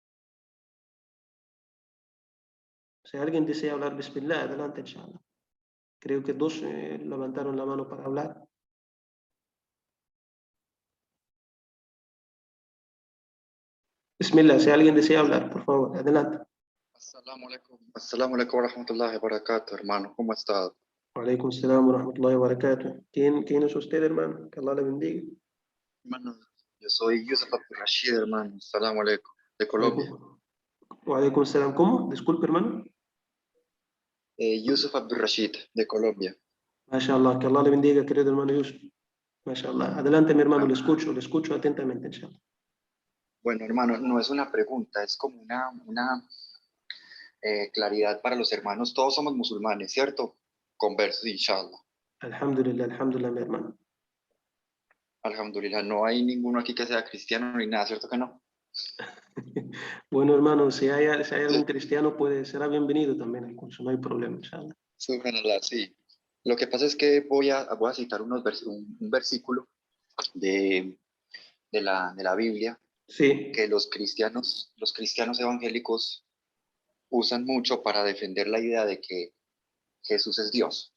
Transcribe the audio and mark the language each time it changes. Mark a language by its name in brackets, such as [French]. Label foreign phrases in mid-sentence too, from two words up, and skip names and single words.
[Spanish] Si alguien desea hablar, bismillah, adelante, inshallah. Creo que dos levantaron la mano para hablar. Bismillah, si alguien desea hablar, por favor, adelante. [Arabic] السلام عليكم ورحمة الله وبركاته, [Spanish] hermano. ¿Cómo está? [Arabic] عليكم السلام ورحمة الله وبركاته. ¿Quién es usted, hermano? Que Allah le bendiga. [Spanish] Hermano, yo soy Yusuf Abdul Rashid, hermano. [Arabic] السلام عليكم, [Spanish] de Colombia. [Arabic] وعليكم السلام. [Spanish] ¿Cómo? Disculpe, hermano. Yusuf Abdul Rashid, de Colombia. MashaAllah, que Allah le bendiga, querido hermano Yusuf. MashaAllah. Adelante, mi hermano, le escucho atentamente, inshallah. Bueno, hermano, no es una pregunta, es como una claridad para los hermanos. Todos somos musulmanes, ¿cierto? Conversos, inshallah. [Arabic] الحمد لله، الحمد لله, [Spanish] mi hermano. Alhamdulillah, no hay ninguno aquí que sea cristiano ni nada, ¿cierto que no? Bueno, hermano, si hay algún cristiano, será bienvenido también al curso, no hay problema, inshallah. Subhanallah, sí. Lo que pasa es que voy a citar un versículo de la Biblia, Sí. que los cristianos evangélicos usan mucho para defender la idea de que Jesús es Dios.